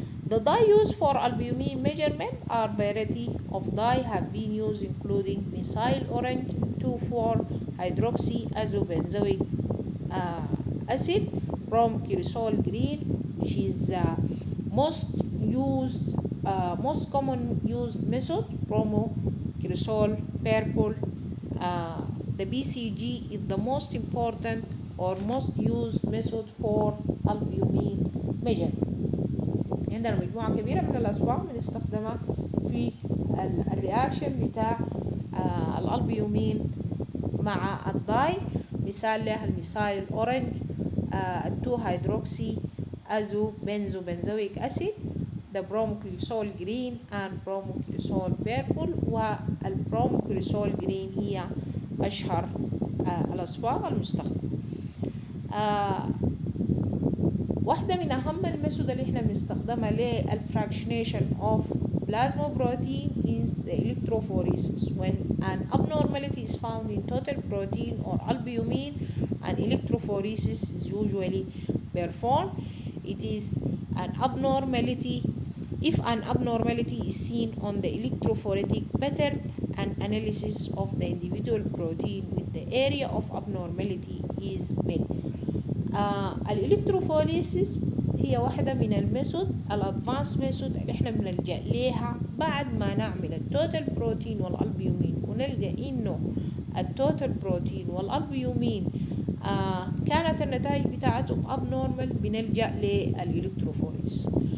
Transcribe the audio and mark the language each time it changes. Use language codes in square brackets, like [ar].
[en] The dye used for albumin measurement are variety of dye have been used including methyl orange 2,4-hydroxyazobenzoic acid, bromocresol green, which is most common used method, bromocresol purple. The BCG is the most important or most used method for albumin measurement. [ar] عندنا مجموعة كبيرة من الأسباب بنستخدمها في الرياكشن بتاع الألبيومين مع الداي. مثال له الميثايل أورنج، [en] 2-hydroxy azobenzoic acid، the bromocresol green and bromocresol purple. [ar] والبروموكريسول جرين هي أشهر الأصباغ المستخدمة. واحدة من أهم الميثود اللي احنا بنستخدمها للفراكشنيشن [en] of plasma protein is the electrophoresis. When an abnormality is found in total protein or albumin, an electrophoresis is usually performed. It is an abnormality if an abnormality is seen on the electrophoretic pattern an analysis of the individual protein with the area of abnormality is made. [ar] الالكتروفوريسيس هي واحدة من الميثود الادفانس ميثود اللي احنا بنلجأ ليها بعد ما نعمل التوتال بروتين والالبيومين ونلقى انه التوتال بروتين والالبيومين كانت النتائج بتاعتهم abnormal، بنلجأ للالكتروفوريسيس.